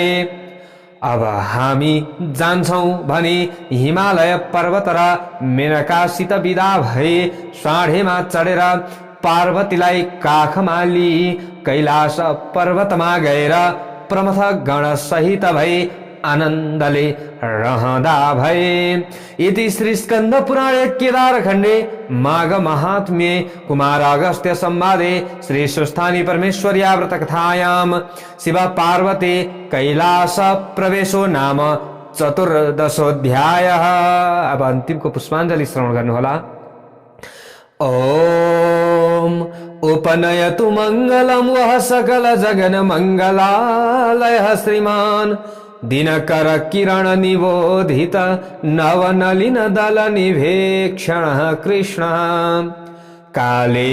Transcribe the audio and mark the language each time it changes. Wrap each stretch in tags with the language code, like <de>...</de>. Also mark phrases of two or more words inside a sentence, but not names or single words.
<ne>अब हामी जान्छौं भनी हिमालय पर्वत र मेनकासित विदा भए साँढेमा चढेर पार्वतीलाई काखमा लिई कैलाश पर्वतमा गएर प्रमथ गण सहित भई आनन्दले रहँदा भए।</ne> <sa>इति श्री स्कन्द पुराणे केदारखण्डे माघ महात्म्ये कुमार अगस्त्य संवादे श्री सुस्थानी परमेश्वर्या व्रत कथायां शिव पार्वती कैलाश प्रवेशो नाम चतुर्दशोऽध्यायः।</sa> <ne>अब अन्तिमको पुष्पाञ्जलि श्रवण गर्नुहोला।</ne> <sa>ओम उपनयतु मंगलम वह सकल जगन मंगलालय श्रीमान दिनकर किरण निबोधित नवनलिन दल निभेक्षण कृष्ण काले</sa>